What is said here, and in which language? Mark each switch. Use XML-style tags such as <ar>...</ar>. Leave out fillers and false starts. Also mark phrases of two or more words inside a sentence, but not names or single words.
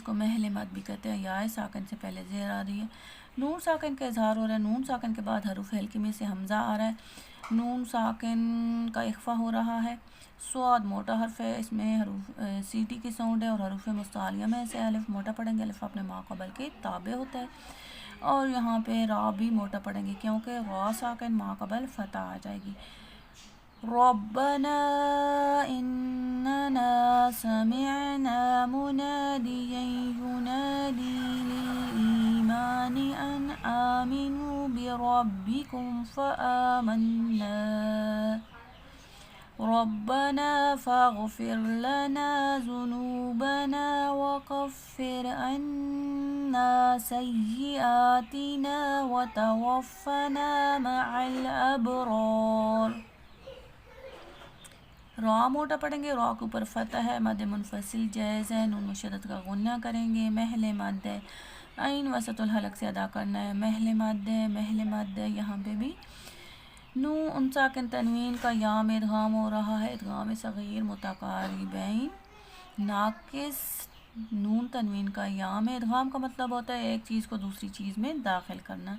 <ur>کو محل مد بھی کہتے ہیں، یا ساکن سے پہلے زیر آ رہی ہے، نون ساکن کا اظہار ہو رہا ہے، نون ساکن کے بعد حروف ہلکی میں سے حمزہ آ رہا ہے، نون ساکن کا اخفا ہو رہا ہے، صاد موٹا حرف ہے، اس میں حروف سیٹی کی ساؤنڈ ہے، اور حروف مستعلیہ میں سے الف موٹا پڑھیں گے، الف اپنے ما قبل کے تابع ہوتا ہے، اور یہاں پہ را بھی موٹا پڑھیں گے کیونکہ را ساکن ما قبل فتح آ جائے گی۔</ur> <ar>ربنا اننا سمعنا مناديا ينادي للإيمان أن آمنوا بربكم فآمنا ربنا فاغفر لنا ذنوبنا وكفر عنا سيئاتنا وتوفنا مع الأبرار۔</ar> <ur>را موٹا پڑھیں گے، را کے اوپر فتح ہے، مد منفصل جائز ہے، نون مشدد کا غنہ کریں گے، محل مد ہے، عین وسط الحلق سے ادا کرنا ہے، محل مد ہے، محل مد ہے، یہاں پہ بھی نون ساکن تنوین کا یا میں ادغام ہو رہا ہے، ادغام صغیر متقاربین ناقص نون تنوین کا یا میں ادغام کا مطلب ہوتا ہے ایک چیز کو دوسری چیز میں داخل کرنا۔</ur>